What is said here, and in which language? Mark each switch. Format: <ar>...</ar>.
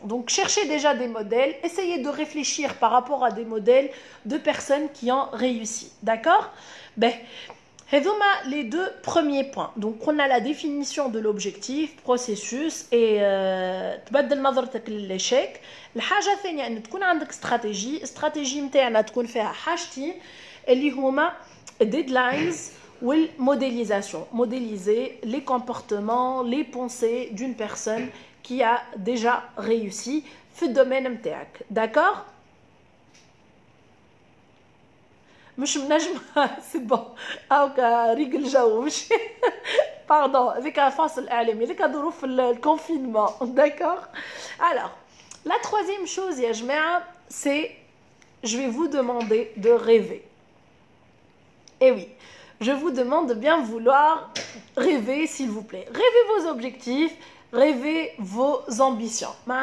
<fr>Donc, cherchez déjà des modèles, essayez de réfléchir par rapport à des modèles de personnes qui ont réussi. D'accord? Ben, les deux premiers points. Donc, on a la définition de l'objectif, processus et</fr> <ar>تبدل نظرتك للإشيك. الحاجة الثانية أن تكون عندك استراتيجي متاعنا تكون فيها حاجتين اللي هما</ar> <fr>deadlines ou modélisation, modéliser les comportements, les pensées d'une personne qui a déjà réussi</fr> <ar>في الدومين متاعك.</ar> <fr>D'accord?</fr> <ar>مش منجمة</ar> <fr>c'est bon.</fr> <ar>هاكا ريق الجو مش</ar> <fr>pardon avec un</fr> <ar>فاصل إعلامي avec ظروف الconfinement.</ar> <fr>D'accord? Alors, la troisième chose</fr> <ar>يا جماعة</ar> <fr>c'est je vais vous demander de rêver. Et oui. Je vous demande de bien vouloir rêver, s'il vous plaît. Rêvez vos objectifs, rêvez vos ambitions.</fr>